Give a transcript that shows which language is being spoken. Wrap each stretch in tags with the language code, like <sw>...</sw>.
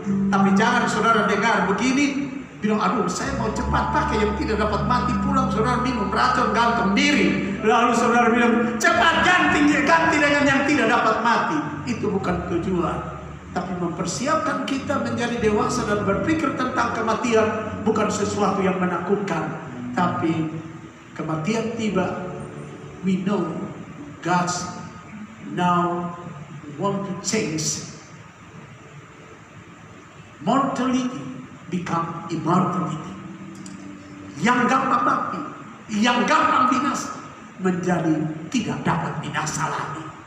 <id>Tapi jangan saudara dengar begini, bilang aduh saya mau cepat pakai yang tidak dapat mati, pulang saudara minum racun gantung diri. Lalu saudara bilang cepat ganti dengan yang tidak dapat mati. Itu bukan tujuan. Tapi mempersiapkan kita menjadi dewasa dan berpikir tentang kematian bukan sesuatu yang menakutkan. Tapi kematian tiba,</id> <en>we know God's now want to change mortality become immortality.</en> <id>Yang gampang mati, yang gampang binasa menjadi tidak dapat binasa lagi.</id>